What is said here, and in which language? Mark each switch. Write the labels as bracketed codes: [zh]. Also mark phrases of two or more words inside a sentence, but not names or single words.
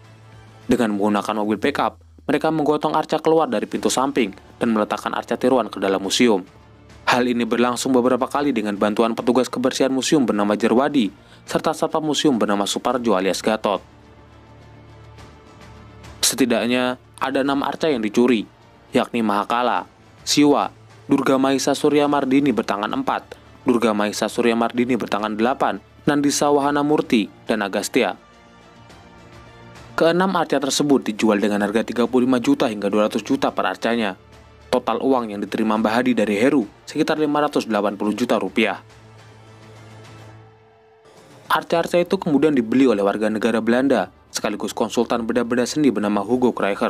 [id] Dengan menggunakan mobil pickup, mereka menggotong arca keluar dari pintu samping dan meletakkan arca tiruan ke dalam museum. Hal ini berlangsung beberapa kali dengan bantuan petugas kebersihan museum bernama Jerwadi, serta satpam museum bernama Suparjo alias Gatot. Setidaknya ada 6 arca yang dicuri, yakni Mahakala, Siwa, Durga Mahisa Surya Mardini bertangan 4, Durga Mahisa Surya Mardini bertangan 8, Nandisa Wahana Murti, dan Agastya. Keenam arca tersebut dijual dengan harga 35 juta hingga 200 juta per arcanya. Total uang yang diterima Mbah Hadi dari Heru sekitar 580 juta rupiah. Arca-arca itu kemudian dibeli oleh warga negara Belanda, sekaligus konsultan benda-benda seni bernama Hugo Kruiger.